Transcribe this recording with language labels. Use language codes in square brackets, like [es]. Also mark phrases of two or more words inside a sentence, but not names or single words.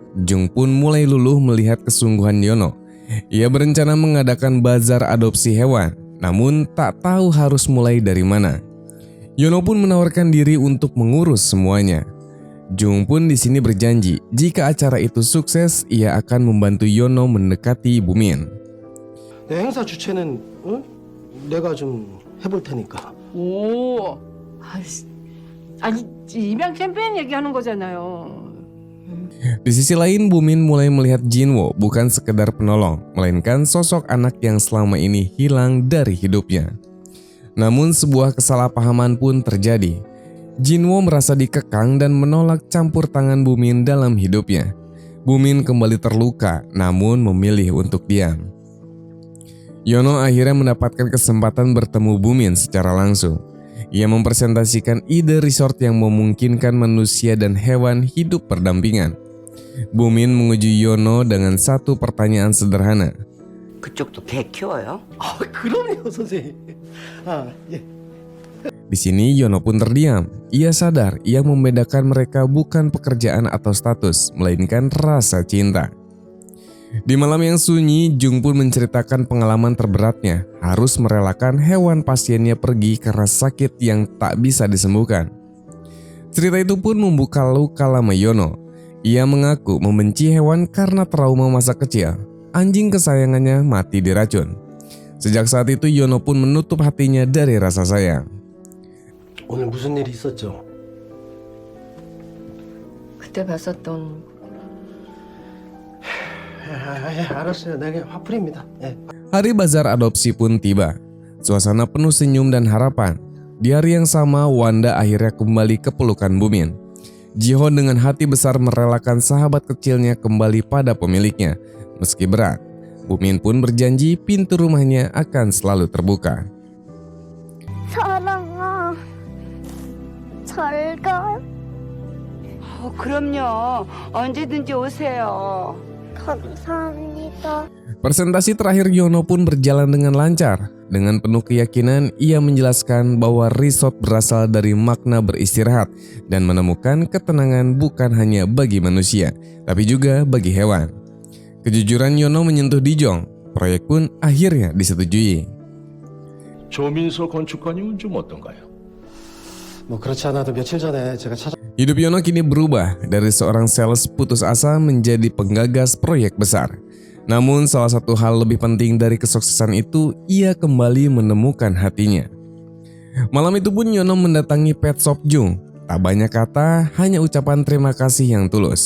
[id] Jung pun mulai luluh melihat kesungguhan Yono. Ia berencana mengadakan bazar adopsi hewan, namun tak tahu harus mulai dari mana. Yono pun menawarkan diri untuk mengurus semuanya. Jung pun di sini berjanji jika acara itu sukses, ia akan membantu Yono mendekati Bumin. [ko] 내 행사 주최는 내가 좀 해볼 테니까. 오, 아니 입양 캠페인 얘기하는 거잖아요. [id] Di sisi lain, Bumin mulai melihat Jinwo bukan sekedar penolong, melainkan sosok anak yang selama ini hilang dari hidupnya. Namun sebuah kesalahpahaman pun terjadi. Jinwo merasa dikekang dan menolak campur tangan Bumin dalam hidupnya. Bumin kembali terluka, namun memilih untuk diam. Yono akhirnya mendapatkan kesempatan bertemu Bumin secara langsung. Ia mempresentasikan ide resort yang memungkinkan manusia dan hewan hidup berdampingan. Bumin menguji Yono dengan satu pertanyaan sederhana. [ko] 그쪽도 개 키워요? 그럼요, 선생님. 예. [id] Di sini Yono pun terdiam. Ia sadar yang membedakan mereka bukan pekerjaan atau status, melainkan rasa cinta. Di malam yang sunyi, Jung pun menceritakan pengalaman terberatnya, harus merelakan hewan pasiennya pergi karena sakit yang tak bisa disembuhkan. Cerita itu pun membuka luka lama Yono. Ia mengaku membenci hewan karena trauma masa kecil. Anjing kesayangannya mati diracun. Sejak saat itu Yono pun menutup hatinya dari rasa sayang. [ko] 오늘 무슨 일이 있었죠? 그때 봤었던 알았어요. 내가 화풀입니다. 예. [id] Hari bazar adopsi pun tiba. Suasana penuh senyum dan harapan. Di hari yang sama, Wanda akhirnya kembali ke pelukan Bumin. Jiho dengan hati besar merelakan sahabat kecilnya kembali pada pemiliknya. Meski berat, Bumin pun berjanji pintu rumahnya akan selalu terbuka. [ko] 사랑아, 잘 가. 그럼요. 언제든지 오세요. 감사합니다. [id] Presentasi terakhir Yono pun berjalan dengan lancar. Dengan penuh keyakinan, ia menjelaskan bahwa resort berasal dari makna beristirahat dan menemukan ketenangan bukan hanya bagi manusia, tapi juga bagi hewan. Kejujuran Yono menyentuh Dae-jong. Proyek pun akhirnya disetujui. [ko] 조민서 건축가님은 좀 어떤가요? 뭐 그렇지 않아도 며칠 전에 제가 [id] Hidup Yono kini berubah dari seorang sales putus asa menjadi penggagas proyek besar. Namun salah satu hal lebih penting dari kesuksesan itu, ia kembali menemukan hatinya. Malam itu pun Yono mendatangi [en] pet shop [id] Jung. Tak banyak kata, hanya ucapan terima kasih yang tulus.